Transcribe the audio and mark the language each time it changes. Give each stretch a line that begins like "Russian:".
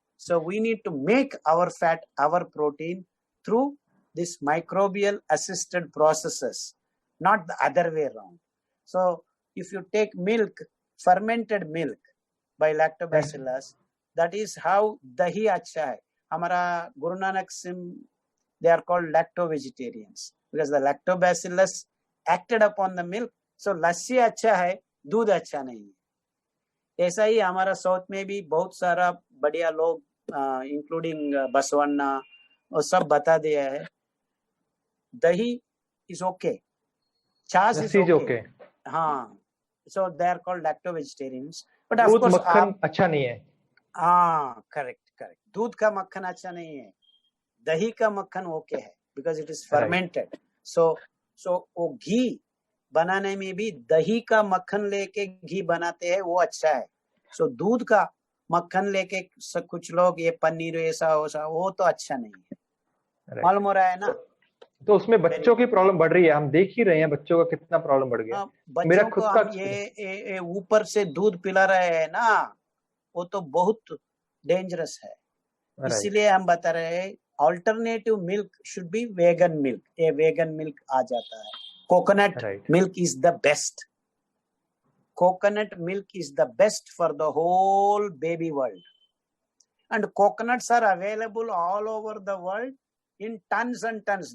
English: So we need to make our fat, our protein through this microbial assisted processes, not the other way around. So if you take milk, fermented milk by lactobacillus, that is how
Hindi: dahi acha hai.
English: Hamara Guru Nanak Sim, they are called lacto-vegetarians, because the lactobacillus acted upon the milk.
Hindi: So lassi अच्छा है, दूध अच्छा नहीं है. ऐसा ही हमारा south में भी बहुत सारा बढ़िया लोग, इंक्लूडिंग बसवन्ना, और सब बता दिया है, दही
English: is okay,
Hindi: छाछ is okay. हाँ,
English: so they are called lacto-vegetarians. But of course
Hindi: मक्खन अच्छा नहीं है. हाँ,
English: correct.
Hindi: दूध का मक्खन अच्छा नहीं है, दही का मक्खन ओके है,
English: because it is fermented.
Hindi: So वो घी बनाने में भी दही का मक्खन लेके घी बनाते हैं, वो अच्छा है. So दूध का मक्खन लेके कुछ लोग ये पनीर ऐसा वो तो अच्छा नहीं है. मालूम हो रहा है ना. तो उसमें बच्चों की प्रॉब्लम बढ़ रही है, हम देख ही रहे हैं बच्चों का कितना प्रॉब्लम बढ़ गया. मेरा खुद का ये ऊपर से दूध पिला रहे हैं ना, वो तो बहुत डेंजरस है. इसीलिए हम बता रहे हैं
English: alternative milk should be vegan milk. A vegan milk
Hindi: आ जाता है.
English: Coconut milk is the best. Coconut milk is the best for the whole baby world. And coconuts are available all over the world in tons and tons.